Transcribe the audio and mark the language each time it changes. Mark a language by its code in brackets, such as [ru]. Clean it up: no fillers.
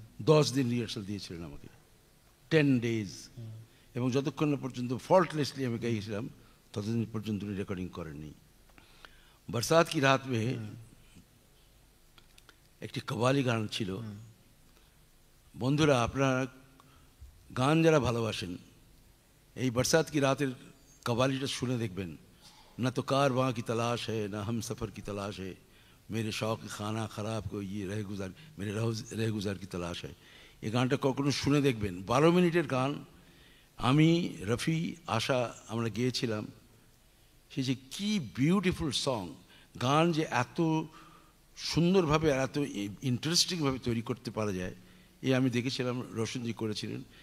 [bn] 10 দিন রিহার্সাল দিয়েছিলেন আমাকে, [en] 10 days, [bn] এবং যতক্ষণ না পর্যন্ত ফল্টলেসলি আমি গাইছিলাম ততদিন পর্যন্ত উনি রেকর্ডিং করেননি। বরসাত কি রাত মে একটি কব্বালি গান ছিল। বন্ধুরা, আপনারা গান যারা ভালোবাসেন, এই বরসাত কি রাতের কব্বালিটা শুনে দেখবেন। [hi] না তো कारवां की तलाश है, ना हम सफ़र की तलाश है, मेरे शौक खाना ख़राब को ये रह गुज़ार की तलाश है। [bn] এই গানটা কখনো শুনে দেখবেন। 12 মিনিটের গান, আমি, রফি, আশা আমরা গেয়েছিলাম। সে যে কি বিউটিফুল সং! গান যে এত সুন্দরভাবে আর এত ইন্টারেস্টিংভাবে তৈরি করতে পারা যায়, এই আমি দেখেছিলাম রোশনজি করেছিলেন।